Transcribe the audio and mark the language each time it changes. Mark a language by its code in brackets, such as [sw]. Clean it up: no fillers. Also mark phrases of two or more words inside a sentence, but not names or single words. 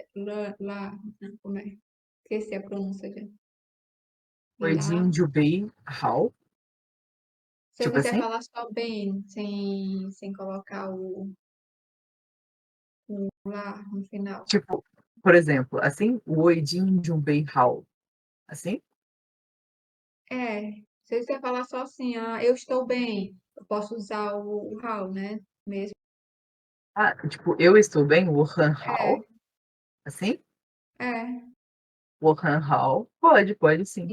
[pt] Lá, não, como é? Esqueci a pronúncia já. foi Lá. de Jubei Hao, Se eu tipo quiser assim, falar só bem, sem colocar o lá no final. tipo, por exemplo, assim, " [zh] 我已经准备好", [pt] assim? É, se eu quiser falar só assim, eu estou bem, eu posso usar o how, né? Mesmo. Ah, tipo, "eu estou bem", [zh] "我很好", [pt] É, assim? é, [zh] "我很好", [pt] pode sim.